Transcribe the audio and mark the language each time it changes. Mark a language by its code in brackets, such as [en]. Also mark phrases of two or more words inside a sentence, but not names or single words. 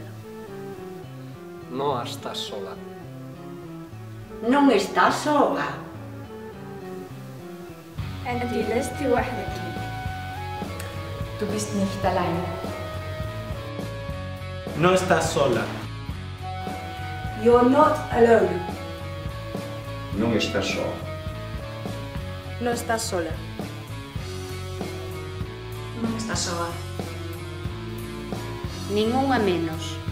[gl] Non estás sola. Non estás soa. [ar] أنت لست وحدك. [de] Du bist nicht alleine. [es] No estás sola. [en] You're not alone. [gl] Non estás soa. [es] No estás sola. [gl] Non estás soa. Nin unha menos.